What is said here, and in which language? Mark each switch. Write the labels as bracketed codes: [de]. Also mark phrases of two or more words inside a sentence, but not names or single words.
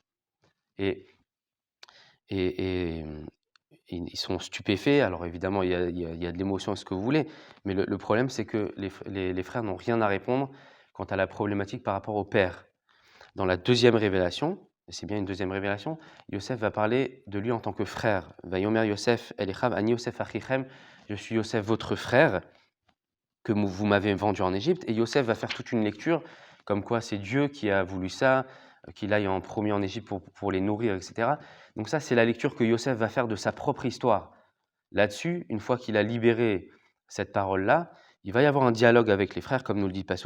[fr] Et ils sont stupéfaits. Alors évidemment, il y a de l'émotion, ce que vous voulez. Mais le problème, c'est que les frères n'ont rien à répondre quant à la problématique par rapport au père. Dans la deuxième révélation, et c'est bien une deuxième révélation, Yosef va parler de lui en tant que frère. [he] ויאמר יוסף אל אחיו אני יוסף אחיכם, [fr] je suis Yosef votre frère, que vous m'avez vendu en Égypte. Et Yosef va faire toute une lecture comme quoi c'est Dieu qui a voulu ça, qu'il aille en premier en Égypte pour les nourrir, etc. Donc ça, c'est la lecture que Yosef va faire de sa propre histoire. Là-dessus, une fois qu'il a libéré cette parole-là, il va y avoir un dialogue avec les frères, comme nous le dit Passouk.